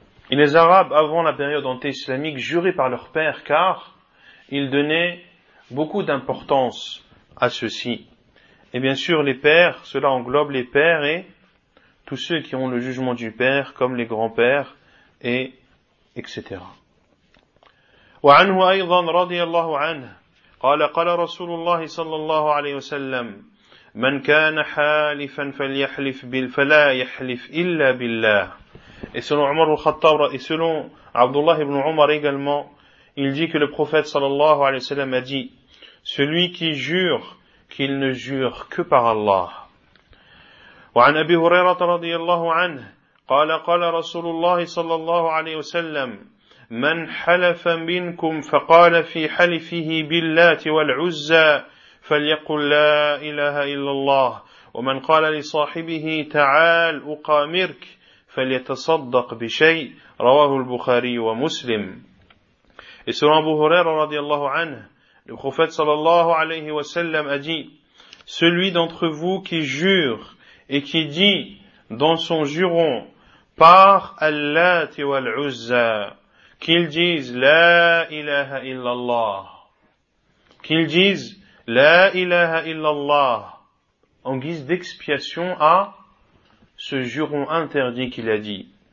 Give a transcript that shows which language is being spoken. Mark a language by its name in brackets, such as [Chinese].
[French] Et les Arabes, avant la période anti-islamique, juraient par leurs pères car ils donnaient beaucoup d'importance à ceci. Et bien sûr, les pères, cela englobe les pères et tous ceux qui ont le jugement du père, comme les grands-pères, et etc. [Arabic] وعنه أيضا رضي الله عنه قال قال رسول الله صلى الله عليه وسلم من كان حالفا فليحلف فلا يحلف إلا بالله. [French] Et selon Omar al-Khattab, et selon Abdullah ibn Umar également, il dit que le prophète sallallahu alayhi wa sallam a dit: celui qui jure, qu'il ne jure que par Allah. [Arabic] وعن أبي هريرة رضي الله عنه قال قال رسول الله صلى الله عليه وسلم من حلف منكم فقال في حلفه باللات والعزى فليقل لا إله إلا الله ومن قال لصاحبه تعال أقامرك فليتصدق بشيء رواه البخاري ومسلم. [French] Et selon Abu Huraira [Arabic] رضي الله عنه, [French] le prophète sallallahu alayhi wa sallam a dit: celui d'entre vous qui jure et qui dit dans son juron par Allat et Wal-Uzza, qu'il dise La ilaha illallah, qu'il dise La ilaha illallah en guise d'expiation à ce juron interdit qu'il a dit.